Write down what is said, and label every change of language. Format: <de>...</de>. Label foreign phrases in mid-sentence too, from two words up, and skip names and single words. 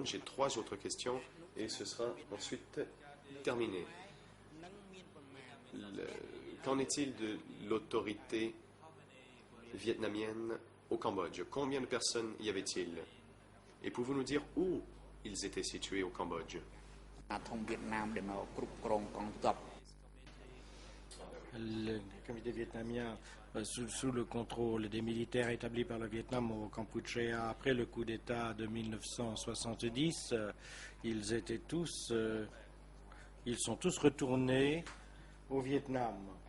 <fr>J'ai 3 autres questions et ce sera ensuite terminé. Qu'en est-il de l'autorité vietnamienne au Cambodge? Combien de personnes y avait-il? Et pouvez-vous nous dire où ils étaient situés au Cambodge?</fr> <km>អាធំវៀតណាមដែលមកគ្រប់គ្រងកងទ័ព</km> <fr>Le comité vietnamien, sous le contrôle des militaires établis par le Vietnam au Kampuchéa après le coup d'État de 1970, ils sont tous retournés au Vietnam.</fr>